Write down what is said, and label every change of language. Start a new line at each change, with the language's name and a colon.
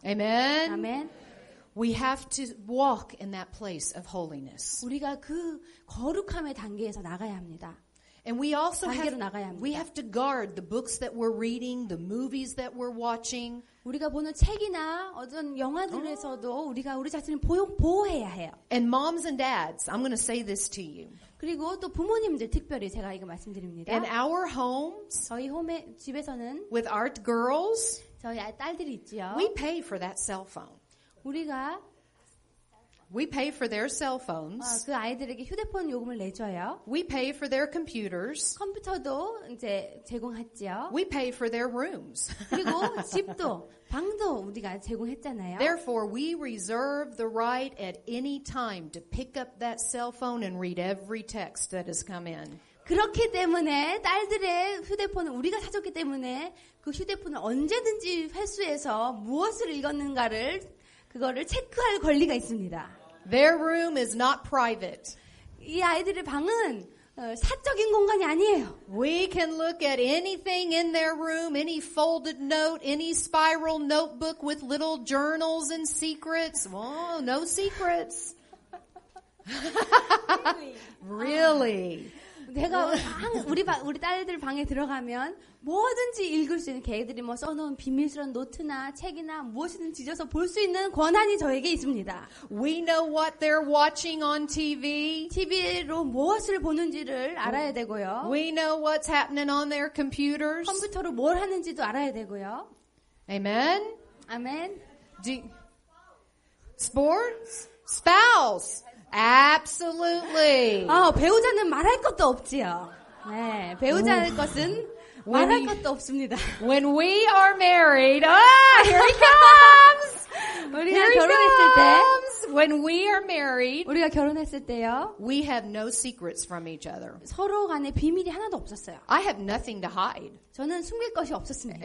English: Amen?
Korean: 아멘.
English: We have to walk in that place of holiness.
Korean: 우리가 그 거룩함의 단계에서 나가야 합니다.
English: And we also
Korean: 단계로 나가야 합니다.
English: we have to guard the books that we're reading, the movies that we're watching.
Korean: 우리가 보는 책이나 어떤 영화들에서도 우리가 우리 자신을 보호해야 해요.
English: And moms and dads, I'm going to say this to you.
Korean: 그리고 또 부모님들 특별히 제가 이거 말씀드립니다.
English: In our homes,
Korean: 저희 집에서는
English: with our girls,
Korean: 저희 딸들이 있지요.
English: we pay for that cell phone. We pay for their cell phones.
Korean: 그 아이들에게 휴대폰 요금을 내줘요.
English: We pay for their computers.
Korean: 컴퓨터도 이제 제공했지요.
English: We pay for their rooms.
Korean: 그리고 집도 방도 우리가 제공했잖아요.
English: Therefore, we reserve the right at any time to pick up that cell phone and read every text that has come in.
Korean: 그렇기 때문에 딸들의 휴대폰을 우리가 사줬기 때문에 그 휴대폰을 언제든지 회수해서 무엇을 읽었는가를 그거를 체크할 권리가 있습니다.
English: Their room is not private.
Korean: 이 아이들의 방은 사적인 공간이 아니에요.
English: We can look at anything in their room, any folded note, any spiral notebook with little journals and secrets. Whoa, no secrets. Really?
Korean: 제가 우리 딸들 방에 들어가면 뭐든지 읽을 수 있는 걔들이 뭐 써놓은 비밀스러운 노트나 책이나 무엇이든 뒤져서 볼 수 있는 권한이 저에게 있습니다.
English: We know what they're watching on TV.
Korean: TV로 무엇을 보는지를 알아야 되고요.
English: We know what's happening on their computers.
Korean: 컴퓨터로 뭘 하는지도 알아야 되고요.
English: Amen.
Korean: 아멘.
English: Sports? Spouse. Absolutely.
Korean: 배우자는 말할 것도 없지요. 네, 배우자의 것은 말할 것도 없습니다.
English: When we are married, here he comes.
Korean: 우리가 결혼했을 때,
English: When we are married,
Korean: 우리가 결혼했을 때요,
English: we have no secrets from each other.
Korean: 서로 간에 비밀이 하나도 없었어요.
English: I have nothing to hide.
Korean: 저는 숨길 것이 없었습니다.